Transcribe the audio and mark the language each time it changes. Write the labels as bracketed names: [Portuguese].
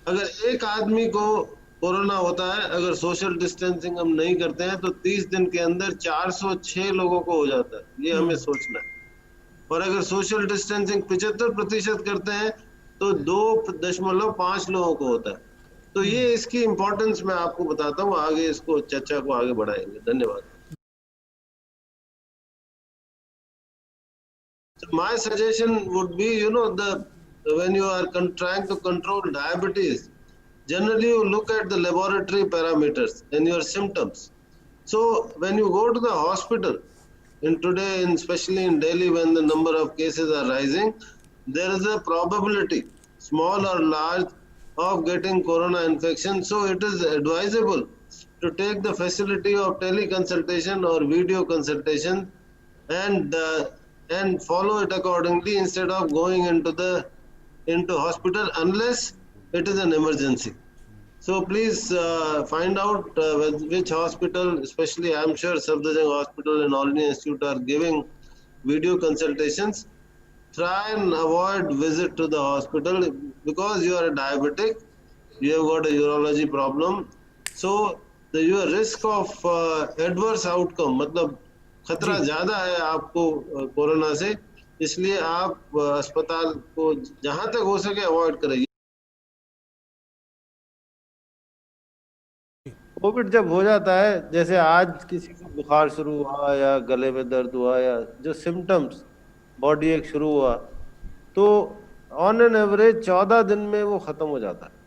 [Hindi] अगर एक आदमी को कोरोना होता है, अगर सोशल डिस्टेंसिंग हम नहीं करते हैं, तो 30 दिन के अंदर 406 लोगों को हो जाता है। ये हमें सोचना है। और अगर सोशल डिस्टेंसिंग 75% करते हैं, तो 2.5 लोगों को होता है। तो ये इसकी इम्पोर्टेंस मैं आपको बताता हूँ, आगे इसको चर्चा को आगे बढ़ाएंगे। धन्यवाद। [English] So my suggestion would be, the when you are trying to control diabetes, generally you look at the laboratory parameters and your symptoms. So when you go to the hospital, in today, especially in Delhi, when the number of cases are rising, there is a probability, small or large, of getting corona infection. So it is advisable to take the facility of teleconsultation or video consultation, and follow it accordingly, instead of going into hospital unless it is an emergency. So please find out which hospital, especially I'm sure Safdarjung Hospital and Alini Institute are giving video consultations. Try and avoid visit to the hospital, because you are a diabetic, you have got a urology problem. So your risk of adverse outcome, मतलब खतरा [Hindi] जी। ज्यादा है आपको corona से। इसलिए आप अस्पताल को जहां तक हो सके अवॉइड करें। कोविड जब हो जाता है, जैसे आज किसी को बुखार शुरू हुआ या गले में दर्द हुआ या जो सिम्टम्स बॉडी एक शुरू हुआ, तो ऑन एन एवरेज 14 दिन में वो खत्म हो जाता है।